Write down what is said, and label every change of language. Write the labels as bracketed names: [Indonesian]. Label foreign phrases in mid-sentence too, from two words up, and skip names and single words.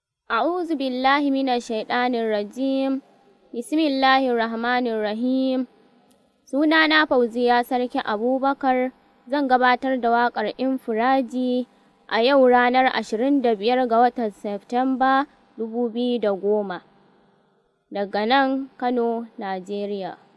[Arabic] أعوذ بالله من الشيطان الرجيم. بسم الله الرحمن الرحيم. [Hausa] Sunana Fauziya Sarki Abubakar. Zan gabatar da waƙar Infiraji a yau ranar ashirin da biyar ga watan Septemba dubu biyu da goma. Daga nan Kano, Najeriya.